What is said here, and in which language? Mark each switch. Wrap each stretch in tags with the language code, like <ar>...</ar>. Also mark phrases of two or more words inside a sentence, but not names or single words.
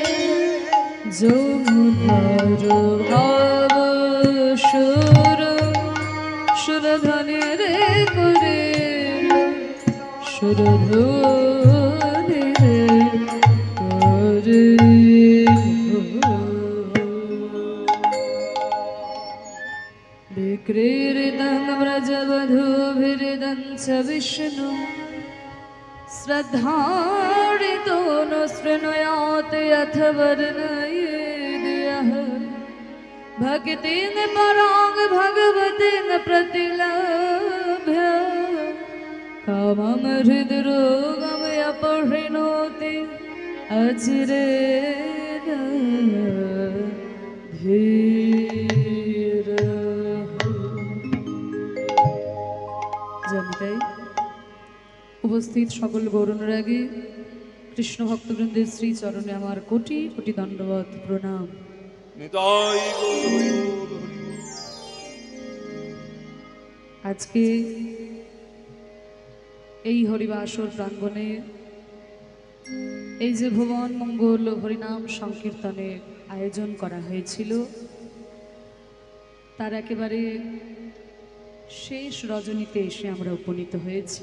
<bn>যমুনার ভাব সুর সুরধনে রে করিল সুরধনে রে করিল</bn> <sa>विक्रीडितं व्रजवधूभिरिदं च विष्णु श्रद्धाडितो न शृणुयात् यथ वर्णयेद्यः भक्तेन परां भगवतेन प्रतिलभ्य कामं हृद्रोगम् अपहृणोति अचिरेण धीरः।</sa> <bn>জানিতাই উপস্থিত সকল গৌরানুরাগী কৃষ্ণ ভক্তবৃন্দের শ্রী চরণে আমার কোটি কোটি দণ্ডবত প্রণাম। নিতাই গৌর হরি বল, হরি বল। আজকে এই হরিবাসর প্রাঙ্গণে এই যে ভুবন মঙ্গল হরিনাম সংকীর্তনের আয়োজন করা হয়েছিল, তার একেবারে শেষ রজনীতে এসে আমরা উপনীত হয়েছি।</bn>